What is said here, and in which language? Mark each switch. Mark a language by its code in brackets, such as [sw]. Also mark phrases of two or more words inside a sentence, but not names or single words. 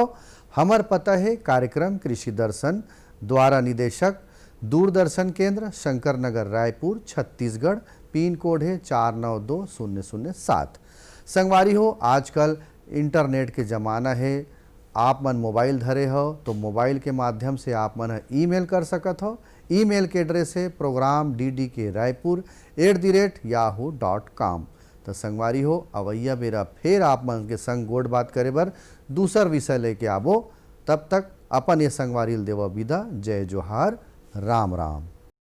[hne] हमर पता है कार्यक्रम कृषि दर्शन द्वारा निदेशक दूरदर्शन केंद्र शंकर नगर रायपुर छत्तीसगढ़, पिन कोड है 492007। संगवारी हो, आजकल इंटरनेट के ज़माना है। आप मन मोबाइल धरे हो तो मोबाइल के माध्यम से आप मन ईमेल कर सकत हो। ईमेल के एड्रेस है program.ddkraipur@yahoo.com। तो संगवारी हो, अवैया बेरा फिर आप मन के संग गोड़ बात करे बर दूसर विषय लेके आबो। तब तक अपन ये संगवारी देव विदा। जय जोहार, राम राम।